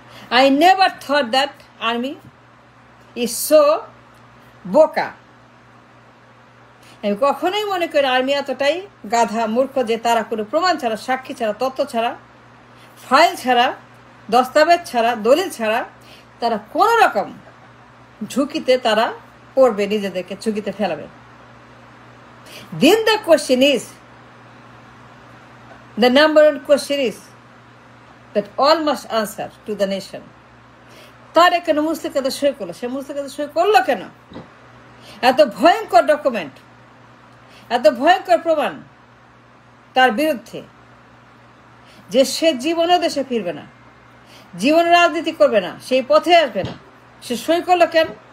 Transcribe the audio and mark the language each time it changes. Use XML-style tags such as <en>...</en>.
<en>I never thought that army is so</en> <bn>বোকা। আমি কখনোই মনে করি আর্মি এতটাই গাধা মূর্খ যে তারা কোনো প্রমাণ ছাড়া, সাক্ষী ছাড়া, তথ্য ছাড়া, ফাইল ছাড়া, দস্তাবেজ ছাড়া, দলিল ছাড়া তারা কোন রকম ঝুঁকিতে তারা পড়বে, নিজেদেরকে ঝুঁকিতে ফেলাবে।</bn> <en>Then the question is, the number one question is that all must answer to the nation.</en> <bn>তার কেন মুস্তাকাতে সই করলো? সে মুস্তাকাতে সই করলো কেন? এত ভয়ঙ্কর ডকুমেন্ট, এত ভয়ঙ্কর প্রমাণ তার বিরুদ্ধে যে সে জীবনেও দেশে ফিরবে না, জীবন রাজনীতি করবে না, সেই পথে আসবে না, সে সই করলো কেন?</bn>